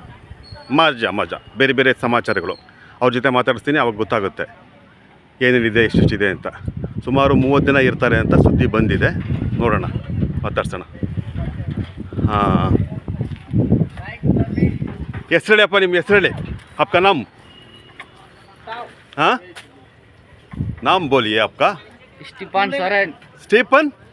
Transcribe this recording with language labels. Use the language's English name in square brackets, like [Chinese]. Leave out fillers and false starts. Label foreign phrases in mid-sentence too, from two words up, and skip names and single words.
[Kannada] ಮಜಾ. ಬೇರೆ ಸಮಾಚಾರಗಳು ಅವ್ರ ಜೊತೆ ಮಾತಾಡಿಸ್ತೀನಿ, ಅವಾಗ ಗೊತ್ತಾಗುತ್ತೆ ಏನೇನಿದೆ, ಎಷ್ಟೆಷ್ಟಿದೆ ಅಂತ. ಸುಮಾರು 30 ದಿನ ಇರ್ತಾರೆ ಅಂತ ಸುದ್ದಿ ಬಂದಿದೆ. ನೋಡೋಣ, ಮಾತಾಡ್ಸೋಣ. ಹಾಂ, ಹೆಸ್ರು ಹೇಳಿಯಪ್ಪ, ನಿಮ್ಮ ಹೆಸ್ರು ಹೇಳಿ. [Hindi] आपका नाम? हाँ, नाम बोलिए आपका. स्टीफन सोरेन. स्टीफन